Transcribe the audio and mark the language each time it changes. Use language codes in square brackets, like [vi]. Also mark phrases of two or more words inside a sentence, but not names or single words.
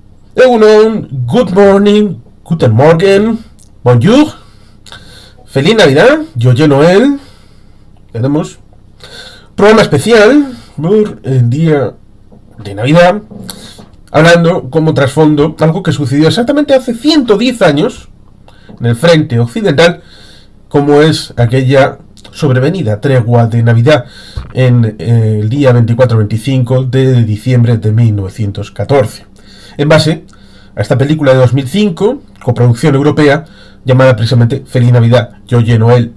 [en] Egunon, good morning, [de] guten Morgen, bonjour, [es] feliz Navidad, [fr] Joyeux Noel. [es] Tenemos programa especial por el día de Navidad, hablando como trasfondo algo que sucedió exactamente hace 110 años en el frente occidental, como es aquella sobrevenida tregua de Navidad en el día 24-25 de diciembre de 1914, en base a esta película de 2005, coproducción europea, llamada precisamente Feliz Navidad, Joyeux Noel.